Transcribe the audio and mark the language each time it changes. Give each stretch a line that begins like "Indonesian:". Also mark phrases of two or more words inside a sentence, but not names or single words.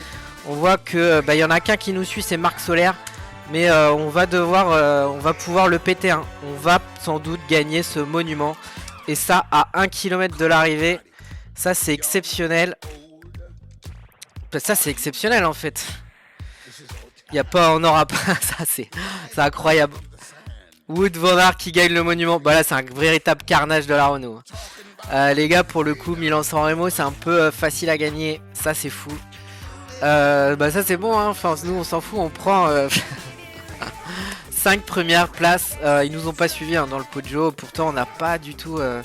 French: On voit que y en a qu'un qui nous suit, c'est Marc Solaire. Mais on va pouvoir le péter hein. On va sans doute gagner ce monument. Et ça à 1 km de l'arrivée. Ça c'est exceptionnel. Ça c'est exceptionnel en fait. Y a pas, on n'aura pas. Ça c'est incroyable. Wout van Aert qui gagne le monument. Bah là c'est un véritable carnage de la Renault. Les gars pour le coup Milan-San Remo c'est un peu facile à gagner. Ça c'est fou. Bah ça c'est bon hein. Enfin nous on s'en fout. On prend 5 premières places. Ils nous ont pas suivis hein, dans le Poggio. Pourtant on n'a pas du tout...